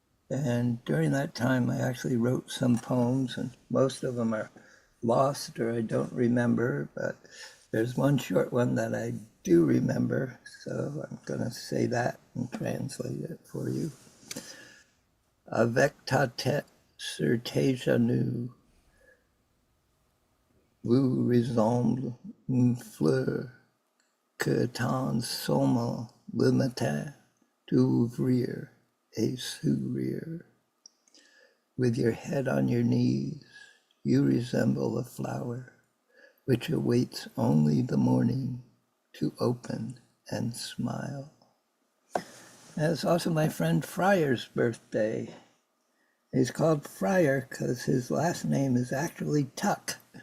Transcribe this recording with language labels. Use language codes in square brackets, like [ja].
[en] And during that time, I actually wrote some poems, and most of them are lost or I don't remember, but there's one short one that I do remember, so I'm going to say that and translate it for you. [fr] Avec ta tête sur tes genoux, vous ressemble une fleur que tend seulement le matin d'ouvrir et sourire. [en] With your head on your knees, you resemble a flower which awaits only the morning to open and smile. And it's also my friend Fryer's birthday. He's called Fryer because his last name is actually Tuck.